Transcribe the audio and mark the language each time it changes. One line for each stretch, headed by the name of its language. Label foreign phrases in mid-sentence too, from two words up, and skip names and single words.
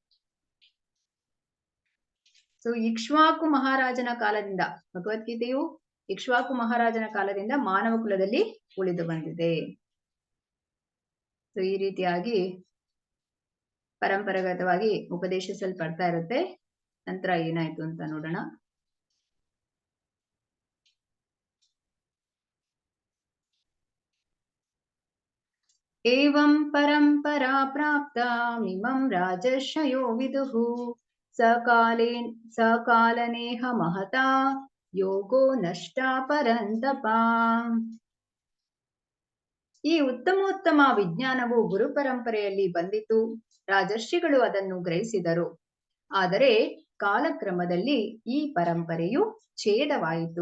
Kannada: ಸೊ ಇಕ್ಷ್ವಾಕು ಮಹಾರಾಜನ ಕಾಲದಿಂದ, ಭಗವದ್ಗೀತೆಯು ಇಕ್ಷ್ವಾಕು ಮಹಾರಾಜನ ಕಾಲದಿಂದ ಮಾನವ ಕುಲದಲ್ಲಿ ಉಳಿದು ಬಂದಿದೆ. ಸೊ ಈ ರೀತಿಯಾಗಿ ಪರಂಪರಾಗತವಾಗಿ ಉಪದೇಶಿಸಲ್ಪಡ್ತಾ ಇರುತ್ತೆ. ನಂತರ ಏನಾಯ್ತು ಅಂತ ನೋಡೋಣ.
Sanskrit: ಏವಂ ಪರಂಪರಾ ಪ್ರಾಪ್ತಾಮಿಮಂ ರಾಜರ್ಷಯೋ ವಿದುಃ ಸಕಾಲನೇಹ ಮಹತಾ ಯೋಗೋ ನಷ್ಟ ಪರಂತಪ.
Kannada: ಈ ಉತ್ತಮೋತ್ತಮ ವಿಜ್ಞಾನವು ಗುರು ಪರಂಪರೆಯಲ್ಲಿ ಬಂದಿತು. ರಾಜರ್ಷಿಗಳು ಅದನ್ನು ಗ್ರಹಿಸಿದರು. ಆದರೆ ಕಾಲಕ್ರಮದಲ್ಲಿ ಈ ಪರಂಪರೆಯು ಛೇದವಾಯಿತು.